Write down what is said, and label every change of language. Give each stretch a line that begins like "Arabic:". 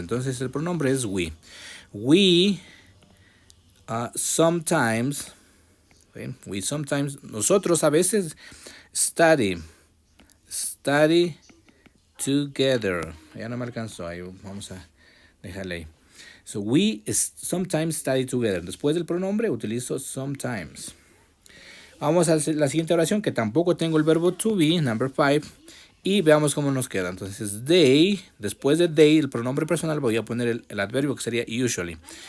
Spanish: Entonces el pronombre es we.
English: We sometimes, ¿sí? We sometimes,
Spanish: nosotros a veces
English: study together.
Spanish: Ya no me alcanzó, ahí vamos a dejarle ahí.
English: So we sometimes study together.
Spanish: Después del pronombre utilizo sometimes. Vamos a hacer la siguiente oración que tampoco tengo el verbo to be, number 5. Y veamos cómo nos queda. Entonces they, después de they, el pronombre personal, voy a poner el adverbio que sería usually.